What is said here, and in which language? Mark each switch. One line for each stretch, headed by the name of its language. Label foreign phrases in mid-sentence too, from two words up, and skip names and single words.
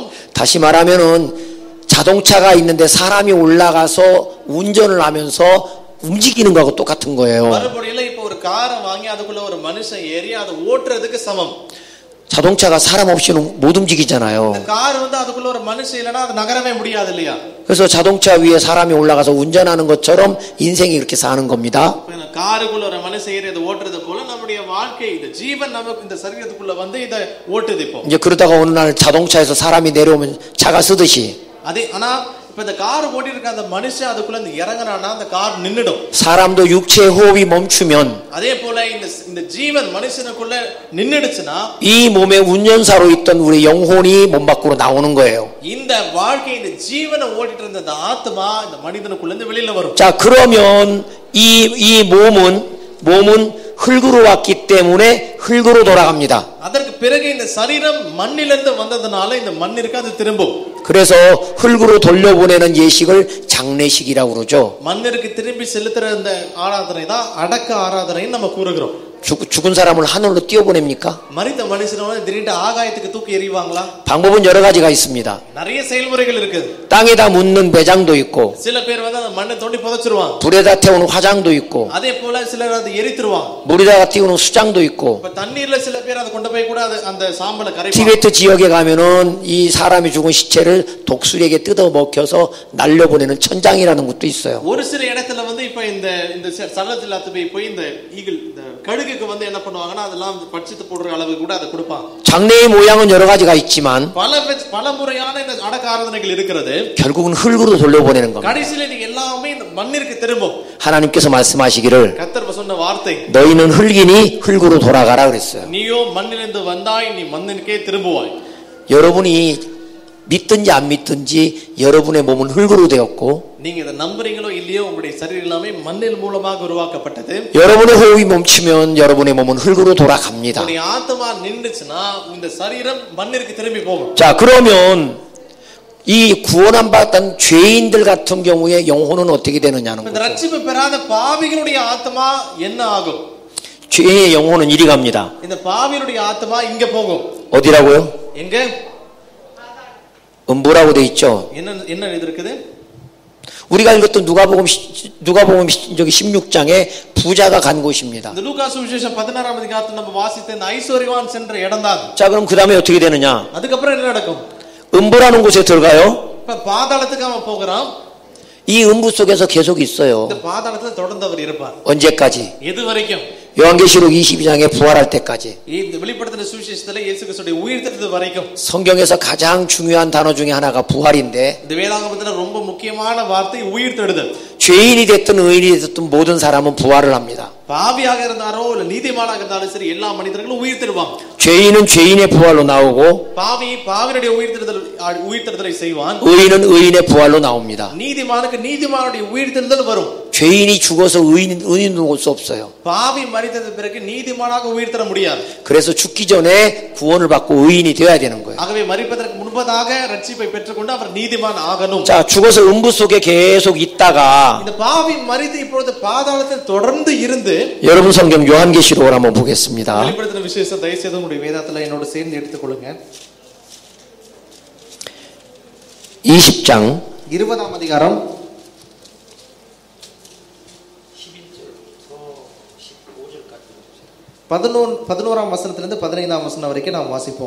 Korean: 다시 말하면은 자동차가 있는데 사람이 올라가서 운전을 하면서 움직이는 거하고 똑같은 거예요.
Tamil: மறுபடியும் இப்போ ஒரு காரை வாங்கி அதுக்குள்ள ஒரு மனுஷன் ஏறி அதை ஓட்டுறதுக்கு சமம்.
Korean: 자동차가 사람 없이는 못 움직이잖아요.
Tamil: இந்த கார் வந்து அதுக்குள்ள ஒரு மனுஷன் இல்லனா அது நகரவே முடியாது இல்லையா?
Korean: 그래서 자동차 위에 사람이 올라가서 운전하는 것처럼 인생이 그렇게 사는 겁니다.
Tamil: காருக்குள்ள ஒரு மனுஷன் ஏறி அதை ஓட்டுறது போல நம்முடைய வாழ்க்கை இந்த ஜீவன் நமக்கு இந்த சரீரத்துக்குள்ள வந்து இதை ஓட்டுது. இப்போ
Korean: 이제 그러다가 어느 날 자동차에서 사람이 내려오면 차가 쓰듯이
Tamil: அதே ஆனா இப்ப இந்த கார் ஓட்டி இருக்க அந்த மனுஷன் அதுக்குள்ள இறங்கறானா அந்த கார் நின்னுடும்.
Korean: 사람도 육체의 호흡이 멈추면
Tamil: அதே போல இந்த ஜீவன் மனுஷனுக்குள்ள நின்னுடுச்சுனா
Korean: 이 몸의 운전사로 있던 우리 영혼이 몸 밖으로 나오는 거예요.
Tamil: இந்த வாழ்க்கை இந்த ஜீவனை ஓட்டிட்டு இருந்த அந்த ஆத்மா இந்த மனிதனுக்குள்ள இருந்து வெளியில வரும்.
Korean: 자, 그러면 이 몸은 흙으로 왔기 때문에 흙으로 돌아갑니다.
Tamil: அதற்கு பிறகு இந்த சரீரம் மண்ணிலிருந்து வந்ததனால இந்த மண்ணிற்கு அது திரும்பும்.
Korean: 그래서 흙으로 돌려보내는 예식을 장례식이라고 그러죠.
Tamil: மண்ணிற்கு திரும்பி செலுத்துற இந்த ஆராதனை தான் அடக்க ஆராதனைன்னு நம்ம கூறுகிறோம்.
Korean: 죽은 사람을 하늘로 띄워보냅니까?
Tamil: மரித்த மனுஷனை திடீர்னு ஆகாயத்துக்கு தூக்கி எறிவாங்களா?
Korean: 방법은 여러 가지가 있습니다.
Tamil: நிறைய செயல்முறைகள் இருக்கு.
Korean: 땅에다 묻는 배장도 있고,
Tamil: சில பேர் வந்து அந்த மண்ணை தோண்டி புதைச்சிருவாங்க.
Korean: 불에다 태우는 화장도 있고,
Tamil: அதே போல சிலர் அதை எரித்துருவாங்க.
Korean: 물에다가 띄우는 수장도 있고.
Tamil: இப்ப தண்ணீர்ல சில பேர் அதை கொண்டு போய் கூட அந்த சாம்பலை கரைப்பாங்க.
Korean: 티베트 지역에 가면은 이 사람이 죽은 시체를 독수리에게 뜯어 먹혀서 날려보내는 천장이라는 것도 있어요.
Tamil: ஒரு சில இடத்துல வந்து இப்ப இந்த சடலத்துல போய் இந்த ஈகிள் இந்த கழுகுக்கு வந்து என்ன பண்ணுவாங்கன்னா அதெல்லாம் பட்சித்து போடுற அளவுக்கு கூட அதை கொடுப்பாங்க.
Korean: 장례의 모양은 여러 가지가 있지만
Tamil: பல முறையான இந்த அடக்க ஆராதனைகள் இருக்கிறது.
Korean: 결국은 흙으로 돌려보내는 겁니다.
Tamil: கடைசியில இது எல்லாமே இந்த மண்ணிற்கு திரும்பும்.
Korean: 하나님께서 말씀하시기를
Tamil: கர்த்தர் சொன்ன வார்த்தை
Korean: 너희는 흙이니 흙으로 돌아가라 그랬어요.
Tamil: நீயோ மண்ணிலிருந்து வந்தாய் நீ மண்ணிற்கே திரும்புவாய்.
Korean: 여러분이 믿든지 안 믿든지 여러분의 몸은 흙으로 되었고,
Tamil: நீங்க இத நம்புறீங்களோ இல்லையோ உங்களுடைய சரீரம் எல்லாமே மண்ணில் மூலமாக உருவாக்கப்பட்டது.
Korean: 여러분의 호흡이 멈추면 여러분의 몸은 흙으로 돌아갑니다.
Tamil: உங்களுடைய ஆத்மா நின்றுச்சுனா இந்த சரீரம் மண்ணிற்கு திரும்பி போகும்.
Korean: 자, 그러면 이 구원 안 받던 죄인들 같은 경우에 영혼은 어떻게 되느냐는
Tamil: இந்த
Korean: 거죠.
Tamil: ரட்சிப்பு பெறாத பாவிகளுடைய ஆத்மா என்ன ஆகும்?
Korean: 죄인의 영혼은 이리 갑니다.
Tamil: இந்த பாவிகளுடைய ஆத்மா இங்க போகும்.
Korean: 어디라고요?
Tamil: எங்க?
Korean: 뭐라고 돼 있죠?
Tamil: என்ன இருக்குது?
Korean: 우리가 읽었던 누가복음 저기 16장에 부자가 간 곳입니다.
Tamil: இந்த லூக்கா சுவிசேஷம் 16ஆம் அதிகாரத்துல நம்ம வாசித்த இந்த ஐஸ்வர்யவான் சென்ற இடம்தான்.
Korean: 자, 그럼 그다음에 어떻게 되느냐?
Tamil: அதுக்கு அப்புறம் என்ன நடக்கும்?
Korean: 음부라는 곳에 들어가요.
Tamil: இப்ப பாதாளத்துக்கு அவன் போகிறான்.
Korean: 이 음부 속에서 계속 있어요.
Tamil: இந்த பாதாளத்துல தொடர்ந்து அவர் இருப்பார்.
Korean: 언제까지?
Tamil: எது வரைக்கும்?
Korean: 요한계시록 22장에 부활할 때까지.
Tamil: இந்த வெளிப்படுத்தின சுவிசேஷத்துல இயேசு கிறிஸ்துவின் உயிர்த்தெழுதல் வரைக்கும்.
Korean: 성경에서 가장 중요한 단어 중에 하나가 부활인데,
Tamil: இந்த வேதாகமத்துல ரொம்ப முக்கியமான வார்த்தை உயிர்த்தெழுதல்.
Korean: 죄인이 됐든 의인이 됐든 모든 사람은 부활을 합니다.
Tamil: பாவியாக இருந்தாரோ இல்ல நீதிமானாக இருந்தாலும் சரி எல்லா மனிதர்களும் உயிர்த்தெழுவாங்க.
Korean: 죄인은 죄인의 부활로 나오고,
Tamil: பாவியுடைய உயிர்த்தெழுதலை செய்வான்.
Korean: 의인은 의인의 부활로 나옵니다.
Tamil: நீதிமானுக்கு நீதிமானுடைய உயிர்த்தெழுதல் வரும்.
Korean: 죄인이 죽어서 의인으로 올 수 없어요.
Tamil: பாவி மரித்தது பிறகு நீதிமானாக உயிர்த்தெழ முடியாது.
Korean: 그래서 죽기 전에 구원을 받고 의인이 되어야 되는 거예요.
Tamil: ஆகவே மரிப்பதற்கு முன்பு முன்பதாக ரட்சிப்பை பெற்றுக்கொண்டு அவர் நீதிமான் ஆகணும்.
Korean: 자, 죽어서 음부 속에 계속 있다가
Tamil: இந்த பாவி மரித்து இப்பொழுது பாதாளத்தில் தொடர்ந்து இருந்து
Korean: 여러분 성경 요한계시록을 한번 보겠습니다.
Tamil: வெளிப்படுத்தின விசேஷம் தயவு செய்து உங்களுடைய வேதத்துல என்னோட சேர்ந்து எடுத்துக்கொள்ளுங்க.
Korean: 20장
Tamil: 20ஆம் அதிகாரம் 11ஆம் வசனத்திலிருந்து 15ஆம் வசனம் வரைக்கும் நாம் வாசிப்போம்.